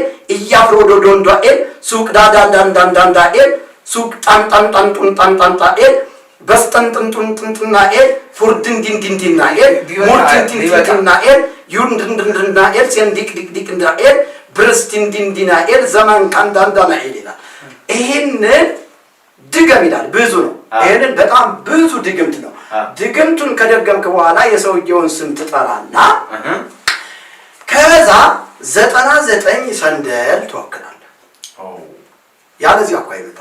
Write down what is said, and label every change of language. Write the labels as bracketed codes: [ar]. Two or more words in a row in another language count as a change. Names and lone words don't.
[am] እያፍሮዶዶንዳኤል፣ ሱቅዳዳንዳንዳንዳኤል፣ ሱቅ ጣንጣንጣንጡንጣንጣንጣኤል፣ በስጠንጥንጡንጥንጥናኤል፣ ፉርድንድንድንድናኤል፣ ሙርድንድንድናኤል፣ ዩንድንድንድናኤል፣ ሴንዲቅዲቅዲቅንዳኤል፣ ብርስቲንድንድናኤል፣ ዘመን ካንዳንዳናኤል ይላል። ይህንን ድገም ይላል። ብዙ ነው። ይህንን በጣም ብዙ ድግምት ነው። ድግምቱን ከደገምክ በኋላ የሰውየውን ስም ትጠራና ከዛ 99 ሰንደል ትወክላለህ። ያለዚህ እኮ አይመጣም